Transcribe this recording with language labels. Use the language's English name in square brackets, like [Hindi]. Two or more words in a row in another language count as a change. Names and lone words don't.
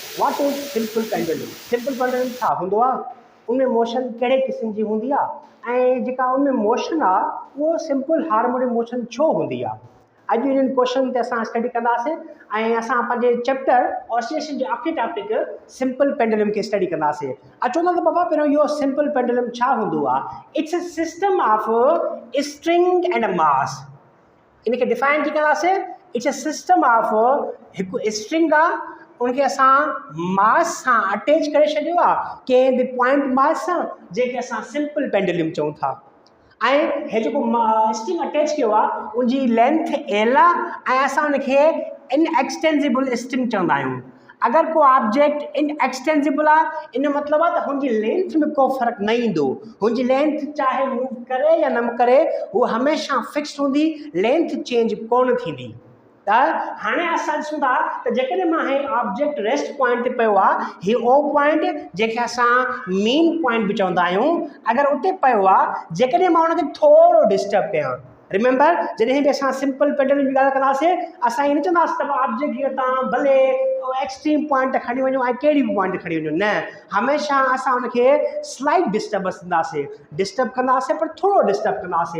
[English] what is simple pendulum? simple pendulum [Sindhi] छा हूंदो आहे? उनमें मोशन कहिड़े क़िस्म जी हूंदी आहे ऐं जेका उनमें मोशन आहे उहो [English] simple harmonic motion [Sindhi] छो हूंदी आहे? अॼु इन्हनि क्वेश्चन ते असां स्टडी कंदासीं ऐं असां पंहिंजे [English] chapter oscillation [Sindhi] जे आख़िरी [English] topic simple pendulum [Sindhi] खे स्टडी कंदासीं। अचो न त बाबा पहिरियों इहो [English] simple pendulum [Sindhi] छा हूंदो आहे? [English] it's a system of string and a mass. [Sindhi] इनखे डिफाइन थी कंदासीं। [English] it's a system of [Sindhi] हिकु स्ट्रिंग आहे, उनखे असां मास सां अटैच करे छॾियो आहे कंहिं बि [English] point mass [Sindhi] सां, जंहिंखे असां [English] simple pendulum [Sindhi] चऊं था। ऐं हे जेको [English] string attach [Sindhi] कयो आहे उनजी [English] length L [Sindhi] आहे ऐं असां उनखे [English] inextensible string [Sindhi] चवंदा आहियूं। अगर को ऑब्जेक्ट इनएक्सटेंसिबल आहे, इन मतिलबु आहे त हुनजी लेंथ में को फ़र्क़ु न ईंदो। हुनजी लेंथ चाहे मूव करे या न करे, उहो हमेशह फिक्स हूंदी, [English] length change [Sindhi] कोन थींदी। त हाणे असां ॾिसूं था त जेकॾहिं मां हे [English] object rest point [Sindhi] ते पियो आहे, ही ओ पॉइंट जंहिंखे असां [English] mean point [Sindhi] बि चवंदा आहियूं, अगरि उते पियो आहे, जेकॾहिं मां हुनखे थोरो डिस्टर्ब कयां, रिमेंबर जॾहिं बि असां [English] simple pendulum [Sindhi] जी ॻाल्हि कंदासीं असां ईअं न चवंदासीं त ऑब्जेक्ट खे तव्हां भले [English] extreme point [Sindhi] ते खणी वञो ऐं कहिड़ी बि पॉइंट ते खणी वञो, न, हमेशह असां हुनखे [English] slight disturbance [Sindhi] ॾींदासीं, डिस्टर्ब कंदासीं पर थोरो डिस्टर्ब कंदासीं।